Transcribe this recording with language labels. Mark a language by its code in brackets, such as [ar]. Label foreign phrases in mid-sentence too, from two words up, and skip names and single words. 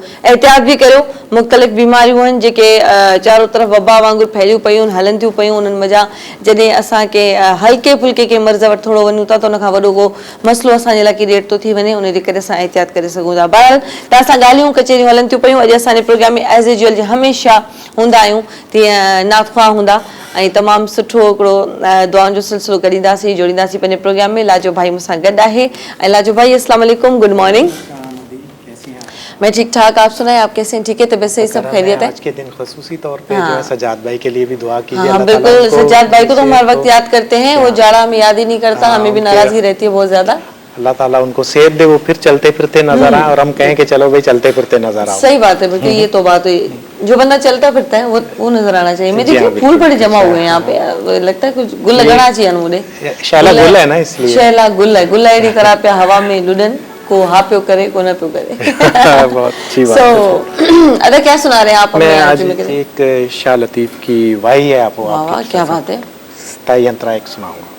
[sd] एहतियात बि करियो, मुख़्तलिफ़ बीमारियूं आहिनि जेके चारो तरफ़ वबा वांगुरु फैलियूं पियूं आहिनि, हलनि थियूं पियूं, उन्हनि मज़ा जॾहिं असांखे हल्के फुल्के के मर्ज़ वटि थोरो वञूं था त उनखां वॾो को मसइलो असांजे लाइ क्रिएट थो थी वञे, उनजे करे असां एहतियात करे सघूं था। बहरहाल तव्हां सां ॻाल्हियूं कचेरियूं हलनि थियूं पियूं। अॼु असांजे प्रोग्राम में [en] as usual [sd] जे हमेशह हूंदा आहियूं तीअं नाख़्वा हूंदा ऐं तमामु सुठो हिकिड़ो दुआउनि जो सिलसिलो कढींदासीं, जोड़ींदासीं पंहिंजे प्रोग्राम में। लाजो भाई मूंसां गॾु आहे। [ur] ऐं लाजो भाई [ar] السلام علیکم, [en] good morning. [ur] میں ٹھیک ٹھاک، آپ سنائے، آپ کیسے ہیں? ٹھیک ہے، طبیعت سے سب خیریت ہے? آج کے دن خصوصی طور پہ جو ہے سجاد بھائی کے لیے بھی دعا کیجیے. ہاں بالکل، سجاد بھائی کو تو ہم ہر وقت یاد کرتے ہیں، وہ جاڑا ہمیں یاد ہی نہیں کرتا، ہمیں بھی ناراضگی رہتی ہے بہت زیادہ. اللہ تعالیٰ ان کو صحت دے، وہ پھر چلتے پھرتے نظر آئے اور ہم کہیں کہ چلو بھائی چلتے پھرتے نظر آؤ. صحیح بات ہے، بالکل یہ تو بات ہے، جو بندہ چلتا پھرتا ہے وہ نظر آنا چاہیے. میں دیکھیے پھول بڑے جمع ہوئے ہیں یہاں پے، لگتا ہے کچھ گل لگانا چاہیے مجھے. شیلا گل ہے نا، اس لیے [sd] शैला गुल है, गुल अहिड़ी तरह पे हवा में लुडन को हा पियो करे को न पियो करे। [ur] بہت اچھی بات ہے. ارے کیا سنا رہے ہیں آپ? میں آج ایک شاہ لطیف کی واہی ہے آپ کو, کیا بات ہے, ستھائی ینترا ایک سناؤں گا.